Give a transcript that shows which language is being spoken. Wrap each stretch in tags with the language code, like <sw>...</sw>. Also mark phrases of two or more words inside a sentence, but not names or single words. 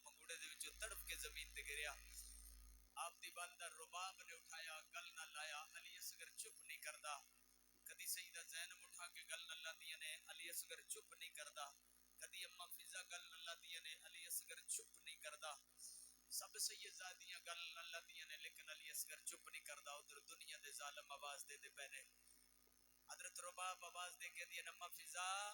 <pa>پنگوڑے دے وچوں تڑپ کے زمین تے گریا آپ دی والدہ رباب نے اٹھایا گل نہ لایا علی اصغر چپ نہیں کردا کدی سیدہ زینب اٹھا کے گل نہ لاندیاں نے علی اصغر چپ نہیں کردا کدی اماں فضا گل نہ لاندیاں نے علی اصغر چپ نہیں کردا سب سیدزادیاں گل نہ لاندیاں نے لیکن علی اصغر چپ نہیں کردا ادھر دنیا دے ظالم آواز دے دے پے نے حضرت رباب آواز دے کے دی اماں فضا</pa>